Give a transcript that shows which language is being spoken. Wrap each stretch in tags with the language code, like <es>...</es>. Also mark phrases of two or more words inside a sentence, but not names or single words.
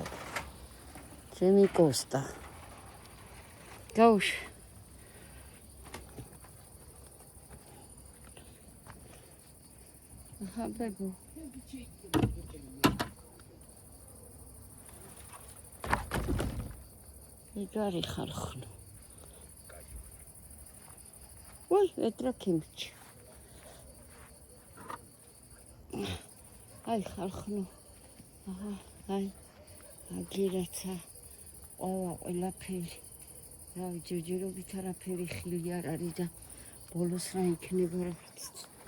<ka>ჩემი კოსტა. გავუშვი. აჰა ბებო. იგარი ხალხო.</ka> <ru>ой, это кимчи.</ru> <ka>აი ხალხო. აჰა, აი. აგირაცა. ყველაფერი. რავი, ჯერჯერობით არაფერი ხილი არ არის და ბოლოს რა იქნება რა ვიცი.</ka>